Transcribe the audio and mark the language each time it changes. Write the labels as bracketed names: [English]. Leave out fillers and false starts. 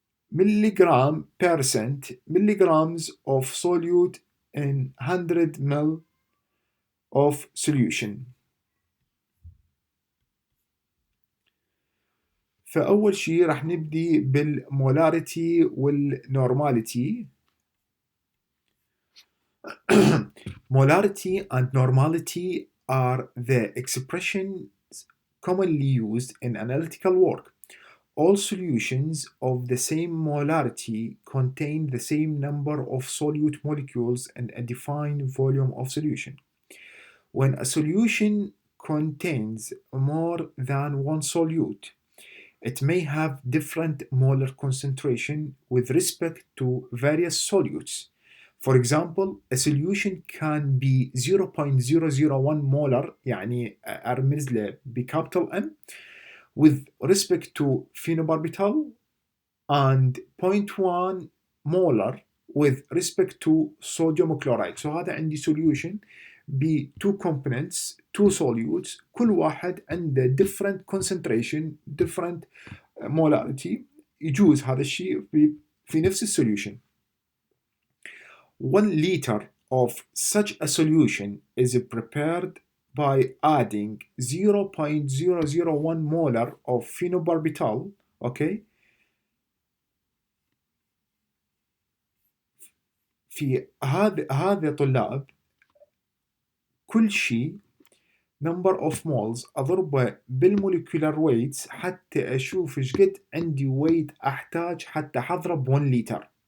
[English] milligram percent milligrams of solute in 100 ml of solution. [Arabic] فأول شيء راح نبدي بالمولاريتي والنورماليتي. [English] Molarity and normality are the expressions commonly used in analytical work. All solutions of the same molarity contain the same number of solute molecules and a defined volume of solution. When a solution contains more than one solute, it may have different molar concentration with respect to various solutes. For example, a solution can be 0.001 molar [Arabic] يعني أرمز له بcapital M [English] with respect to phenobarbital and 0.1 molar with respect to sodium chloride. So هذا عندي solution ب two components, two solutes, [Arabic] كل واحد عنده [English] different concentration, different molarity. [Arabic] يجوز هذا الشيء في نفس السوليوشن. [English] 1 liter of such a solution is prepared by adding 0.001 molar of phenobarbital. [Arabic] Okay, في هذا طلاب كل شيء number of moles أضربه بالموليكولار ويتس حتى أشوف إيش قد عندي ويت أحتاج حتى أضرب 1 لتر.